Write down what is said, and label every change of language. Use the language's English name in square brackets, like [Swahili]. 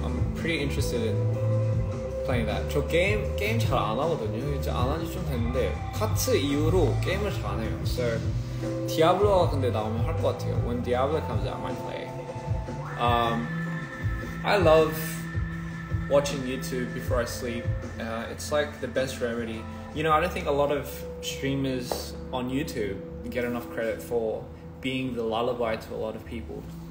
[English] I'm pretty interested in playing that. [Korean] 저 게임 잘 안 하거든요. 이제 안 한지 좀 됐는데 카츠 이후로 게임을 잘 안 해요. So 디아블로가 근데 나오면 할 것 같아요. [English] When Diablo comes out, I might play. I love watching YouTube before I sleep. It's like the best remedy. You know, I don't think a lot of streamers on YouTube get enough credit for being the lullaby to a lot of people.